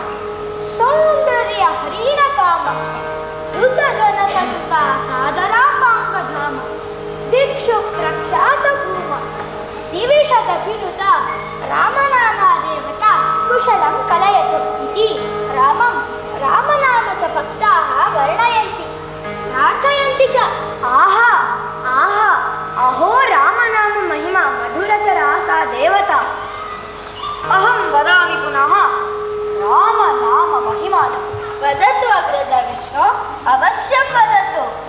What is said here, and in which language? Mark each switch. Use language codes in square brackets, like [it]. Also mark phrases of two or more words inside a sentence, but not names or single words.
[sa] ಸೌಂದರ್ಯ ಹರಿಣ ಕಾಮ ಸುತ ಜನಕ ಸುತ ಸಾದರಾಪಾಂಗಧಾಮ ದಿಕ್ಷು ಪ್ರಖ್ಯಾತ ಭೂಮ ದಿವಿಷದಭಿನುತ ರಾಮನಾಮ ದೇವತಾ ಕುಶಲಂ ಕಲಯತು ಇತಿ ರಾಮಂ ರಾಮನಾಮ ಚ ಭಕ್ತಾಃ ವರ್ಣಯಂತಿ ಪ್ರಾರ್ಥಯಂತಿ ಚ. ಆಹಾ ಆಹಾ ಅಹೋ ರಾಮನಾಮ ಮಹಿಮಾ ಮಧುರತರಾ ಸಾ ದೇವತಾ. ಅಹಂ ವದಾಮಿ ಪುನಃ ರಾಮನಾಮ ಮಹಿಮಾನ. ವದತು ಅಗ್ರಜ ವಿಷ್ಣು, ಅವಶ್ಯಂ ವದತು.